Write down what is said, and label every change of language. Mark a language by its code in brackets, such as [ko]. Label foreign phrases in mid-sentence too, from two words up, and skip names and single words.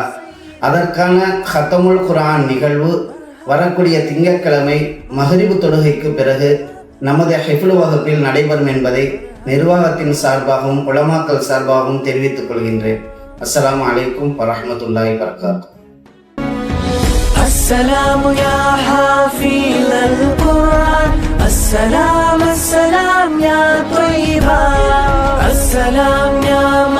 [ta] அதற்கான [ar] ختم القرآن [ta] நிகழ்வு வரக்கூடிய திங்கட்கிழமை மஹ்ரிபு தொழுகைக்கு பிறகு நமது ஹிஃபுல் வகுப்பில் நடைபெறும் என்பதை நிர்வாகத்தின் சார்பாகவும் உலமாக்கள் சார்பாகவும் தெரிவித்துக் கொள்கின்றேன். [ar] السلام عليكم ورحمة الله وبركاته. السلام يا حافظ القرآن السلام السلام يا طيبا السلام يا